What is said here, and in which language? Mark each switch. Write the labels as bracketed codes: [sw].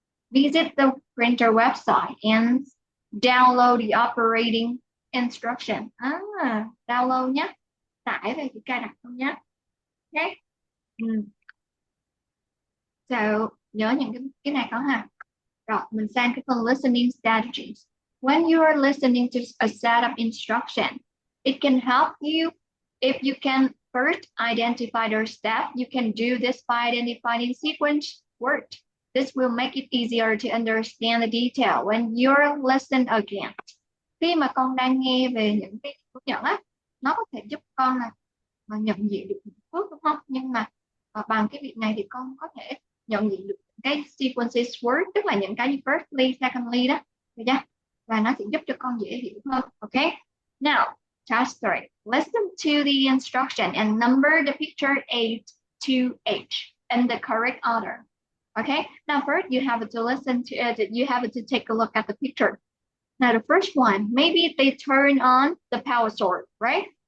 [en] Visit the printer website and download the operating instruction. [vi] Download nhé. Tải về thì cài đặt không nhé. Okay. So, nhớ những cái này có ha. Rồi, mình sang cái phần listening strategies. [en] When you are listening to a set of instruction, it can help you if you can First, identify their step. You can do this by identifying sequence word. This will make it easier to understand the detail when you're listening again. [vi] Khi mà con đang nghe về những cái hướng dẫn á, nó có thể giúp con là nhận diện được những phước, đúng không? Nhưng mà bằng cái việc này thì con có thể nhận diện được cái sequences word, tức là những cái như firstly, secondly đó, được chưa? Và nó sẽ giúp cho con dễ hiểu hơn. [en] Okay? Now, task 3. Listen to the instruction and number the picture A to H in the correct order. Okay? Now, first you have to listen to it. You have to take a look at the picture. Now, the first one, maybe they turn on the power source, right?